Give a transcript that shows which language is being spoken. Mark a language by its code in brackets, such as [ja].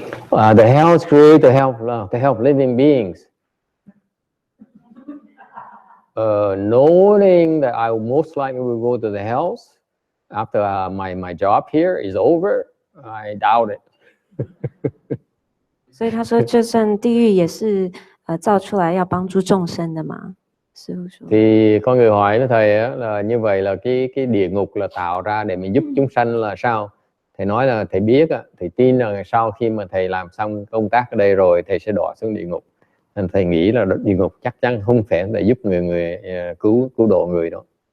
[en] The hell is created to help living beings. Knowing that I most likely will go to the hells after my job here is over, I doubt it. [zh] 所以他说，就算地狱也是造出来要帮助众生的嘛。师父说。 [vi] Thì con người hỏi với thầy á, là như vậy là cái địa ngục là tạo ra để mình giúp chúng sanh là sao? Thầy nói là thầy biết, thầy tin là sau khi mà thầy làm xong công tác ở đây rồi, thầy sẽ đọa xuống địa ngục. Nên thầy nghĩ là địa ngục chắc chắn không phải để giúp người cứu độ người đâu.